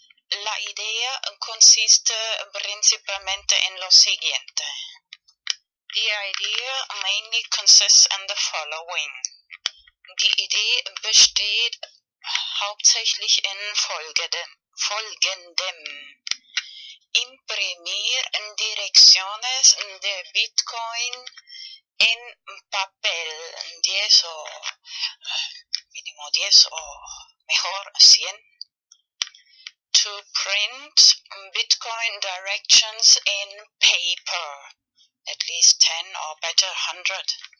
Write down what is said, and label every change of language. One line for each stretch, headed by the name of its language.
Spanish: La idea consiste principalmente en lo siguiente.
English: The idea mainly consists in the following.
German: Die Idee besteht hauptsächlich in folgendem.
Spanish: Imprimir direcciones de Bitcoin en papel, 10 o mínimo 10 o mejor 100.
English: To print Bitcoin directions in paper, at least 10 or better 100.